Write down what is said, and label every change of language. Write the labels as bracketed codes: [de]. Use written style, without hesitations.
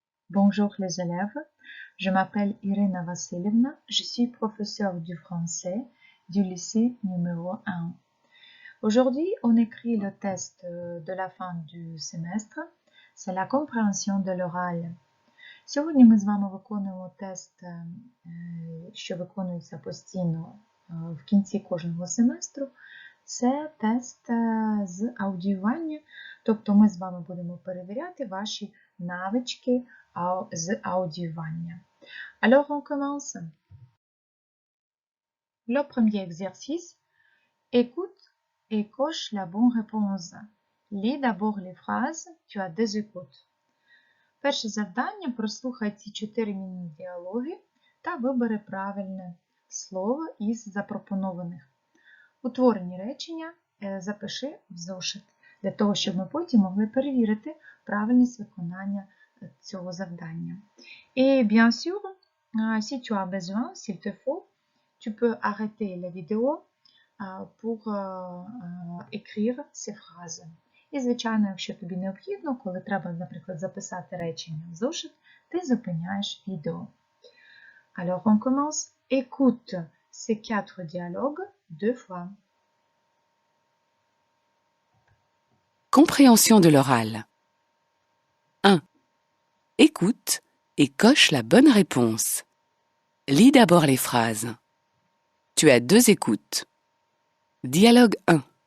[fr] Bonjour les élèves, je m'appelle Irina Vassilievna, je suis professeure du français du lycée numéro 1. Aujourd'hui, on écrit le test de la fin du semestre, c'est la compréhension de l'oral. [uk] Сьогодні ми з вами виконуємо тест, що виконується постійно в кінці кожного семестру. Це тест з аудіювання, тобто ми з вами будемо перевіряти ваші навички з аудіювання. [fr] Alors on commence. Le premier exercice, écoute et coche la bonne réponse. Lis d'abord les phrases, tu as deux écoutes. [uk] Перше завдання – прослухай ці 4 міні-діалоги та вибери правильне слово із запропонованих. Утворені речення запиши в зошит, для того, щоб ми потім могли перевірити правильність виконання цього завдання. [fr] Et bien sûr, si tu as besoin, s'il te faut, tu peux arrêter la vidéo pour écrire ces phrases. [uk] І, звичайно, якщо тобі необхідно, коли треба, наприклад, записати речення в зошит, ти зупиняєш відео. [fr] Alors, on commence. Écoute ces 4 dialogues 2 fois. Compréhension de l'oral. 1. Écoute et coche la bonne réponse. Lis d'abord les phrases. Tu as 2 écoutes. Dialogue 1.